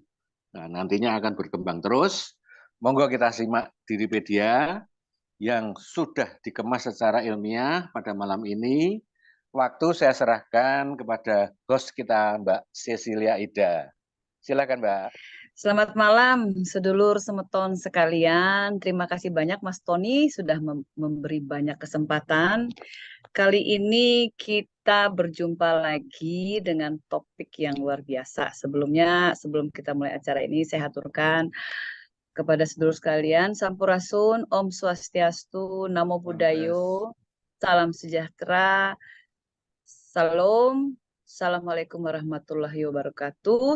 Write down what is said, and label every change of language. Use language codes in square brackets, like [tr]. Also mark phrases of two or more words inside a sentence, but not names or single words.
[id] Nah, nantinya akan berkembang terus. Monggo kita simak Diripedia yang sudah dikemas secara ilmiah pada malam ini. Waktu saya serahkan kepada host kita, Mbak Cecilia Ida. Silakan, Mbak. Selamat malam, sedulur semeton sekalian. Terima kasih banyak Mas Tony sudah memberi banyak kesempatan. Kali ini kita berjumpa lagi dengan topik yang luar biasa. Sebelumnya, sebelum kita mulai acara ini, saya haturkan kepada sedulur sekalian, Sampurasun, [ban] Om Swastiastu, [pi] Namo Buddhayo, [id] Salam Sejahtera, Salam, [ar] Assalamualaikum warahmatullahi wabarakatuh.